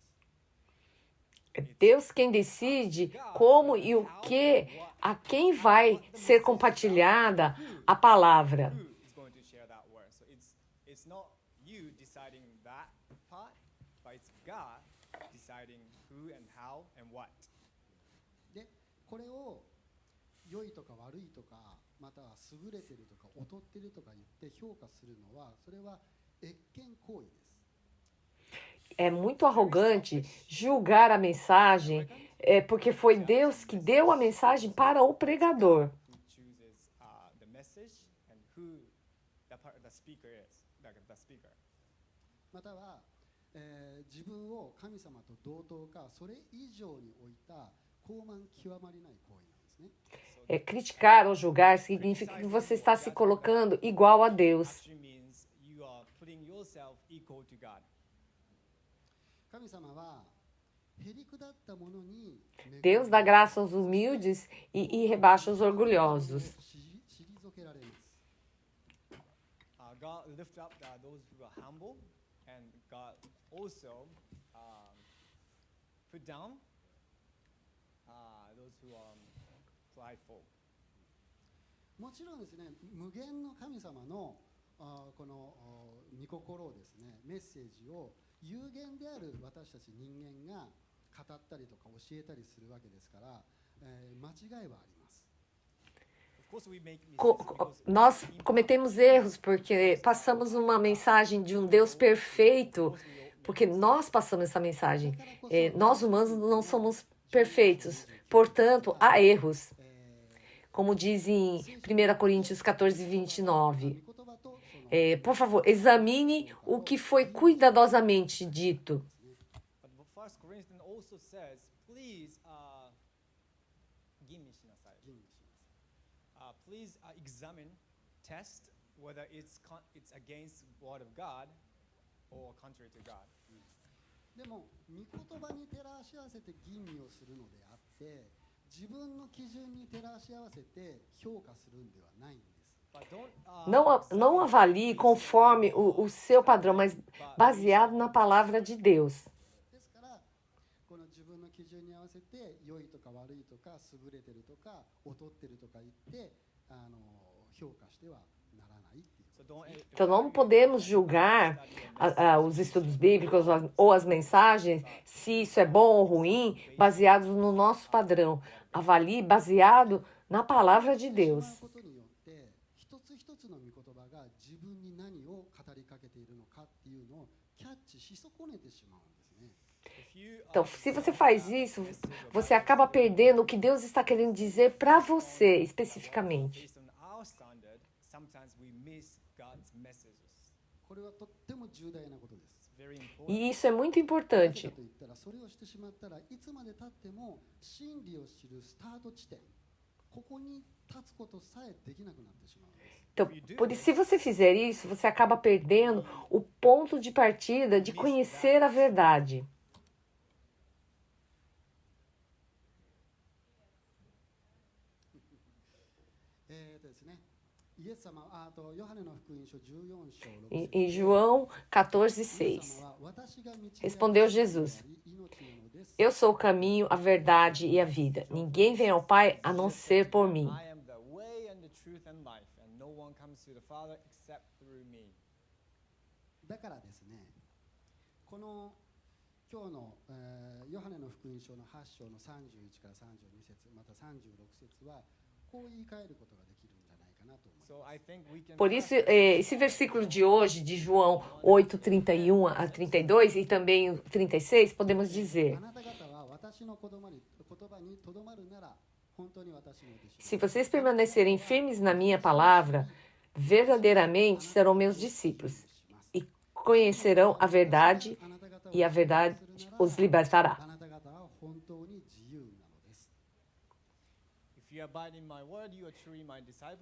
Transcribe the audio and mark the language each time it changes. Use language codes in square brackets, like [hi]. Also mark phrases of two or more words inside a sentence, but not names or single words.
[pt] É Deus quem decide como e o que, a quem vai ser compartilhada a palavra. [en] Who is going to share that word? So it's not you deciding that part, but it's God deciding who and how and what. [ja] で、これを良いとか悪いとか、または優れてるとか劣ってるとか言って評価するのは、それは越権行為です。 [pt] É muito arrogante julgar a mensagem, porque foi Deus que deu a mensagem para o pregador. [en] Who chooses the message and who the speaker is, the speaker. [ja] または、自分を神様と同等かそれ以上に置いた高慢極まりない行為なんですね。 [pt] Criticar ou julgar significa que você está se colocando igual a Deus. [en] Actually means you are putting yourself equal to God. [ja] 神様はへりくだったものに [pt] Deus dá graça aos humildes e rebaixa os orgulhosos. [ja] 退けられます。 [en] God lift up those who are humble, and God also put down those who are prideful. [ja] もちろんですね、無限の神様のこの御心をですね、メッセージを有限である私たち人間が語ったりとか教えたりするわけですから、間違いはあります。 [en] Of course, we make mistakes because [pt] Nós cometemos erros porque passamos uma mensagem de um Deus perfeito, porque nós passamos essa mensagem. Nós humanos não somos perfeitos, portanto, há erros. Como diz em 1 Coríntios 14, 29. [ja] 御言葉とその [pt] Por favor, examine o que foi cuidadosamente dito. [en] But 1 Corinthians also says, please, [ja] 吟味しなさい。吟味します。 [en] Please examine, test whether it's against the word of God or contrary to God. [ja] でも御言葉に照らし合わせて吟味をするのであって、自分の基準に照らし合わせて評価するんではないんです。 [en] But don't, [pt] Não avalie conforme o seu padrão, mas baseado na palavra de Deus. [ja] ですからこの自分の基準に合わせて良いとか悪いとか優れてるとか劣ってるとか言って評価してはならないっていう。 [en] so don't, [pt] Então, não podemos julgar os estudos bíblicos ou as mensagens, se isso é bom ou ruim, baseados no nosso padrão. Avalie baseado na palavra de Deus. [ja] しまうことによって一つ一つの御言葉が自分に何を語りかけているのかっていうのをキャッチし損ねてしまうんですね。 [en] if you [pt] Então, se você faz isso, você acaba perdendo o que Deus está querendo dizer para você, especificamente. [en] based on our standard, sometimes we miss God's messages. [ja] これはとっても重大なことです。 [en] It's very important. [pt] E isso é muito [ja] なぜ [pt] importante. [ja] かと言ったらそれをしてしまったらいつまでたっても真理を知るスタート地点ここに立つことさえできなくなってしまうんです。 [pt] Então, se você fizer isso, você acaba perdendo o ponto de partida de conhecer a verdade. [ja] ですね、イエス様とヨハネの福音書14章6 [pt] Em João 14, 6. Respondeu Jesus: Eu sou o caminho, a verdade e a vida. Ninguém vem ao Pai a não ser por mim. [en] I am the way and the truth and life, and no one comes to the Father except through me. [ja] だからですね、この今日の、ヨハネの福音書の8章の31から32節また36節はこう言い換えることができるんじゃないかなと思います。 [en] So I think we can [pt] Por isso, esse versículo de hoje, de João 8, 31 a 32 e também o 36, podemos dizer: [ja] あなた方は私の言葉にとどまるなら本当に私の弟子 [pt] Se vocês permanecerem firmes na minha palavra, verdadeiramente serão meus discípulos e conhecerão a verdade, [ja] あなた方を [pt] e a verdade os libertará. [ja] あなた方は本当に自由なのです [en] If you abide in my word, you are truly my disciples.